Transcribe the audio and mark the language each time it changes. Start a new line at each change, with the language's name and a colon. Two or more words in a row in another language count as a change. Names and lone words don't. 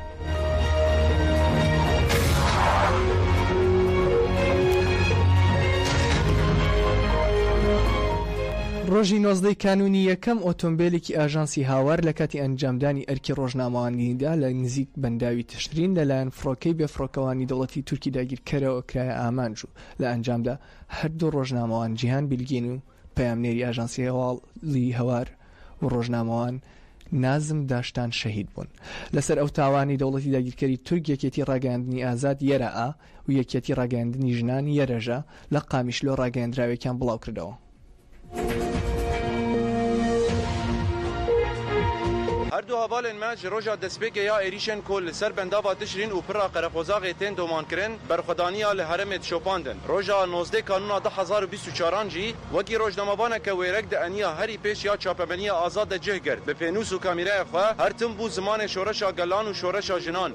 Central Kurdish: ڕۆژی 19 کانونی یەکەم ئۆتۆمبیلێکی ئاژانسی هاوار لە کاتی ئەنجامدانی ئەرکی ڕۆژنامەوانیدا لە نزیک بەنداوی تشرین لەلایەن فڕۆکەی بێفڕۆکەوانی دەوڵەتی تورکی داگیرکەرەوە کرایە ئامانج و لە ئەنجامدا هەردوو ڕۆژنامەوان جیهان بیلگین و پەیامنێری ئاژانسی هەواڵی هەوار و ڕۆژنامەوان نازم داشتان شەهید بوون. لەسەر ئەو تاوانی دەوڵەتی داگیرکەری تورک یەکێتی ڕاگەاندنی ئازاد یەرە و یەکێتی ڕاگەاندنی ژنان یەرەژە لە قامیشلۆ ڕاگەاندراوێکیان بڵاو کردەوە.
Kurdish: هردو هەواڵên me ji roja destpêkê ya êrişên ku li ser bendava tişrîn û pira qereqozagê tên domankirin berxwedaniya li herêmê dişopandin. Roja 19 kanûna 2024 jî wekî rojnamevaneke wêrek di eniya herî pêş ya çapemeniya azad de cih girt. Bi pênûs û kameraya xwe her tim bû zimanê şoreşa gelan û şoreşa jinan.